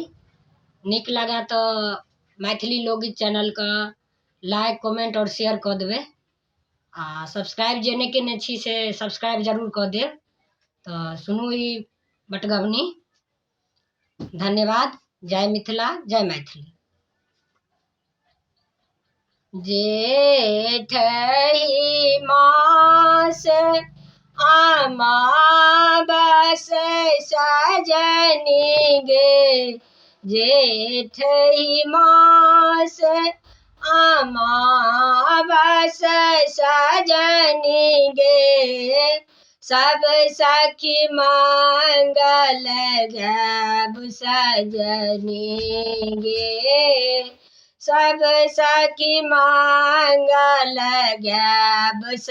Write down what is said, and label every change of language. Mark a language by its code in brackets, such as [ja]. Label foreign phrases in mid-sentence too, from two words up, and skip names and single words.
[mai] नीक लगे तो मैथिली लोकगीत चैनल के [en] like comment [mai] और शेयर कर देवे आ सब्सक्राइब जे नहीं केने छी से सब्सक्राइब जरूर कर देव। तो सुनू ई बटगवनी। धन्यवाद। जय मिथिला, जय मैथिली। जेठ ही मास अमावस सजनी गे, जेठ ही मास अमावस सजनी गे, सब सखी मंगल गैब सजनी गे, सब सखी मंगल गैब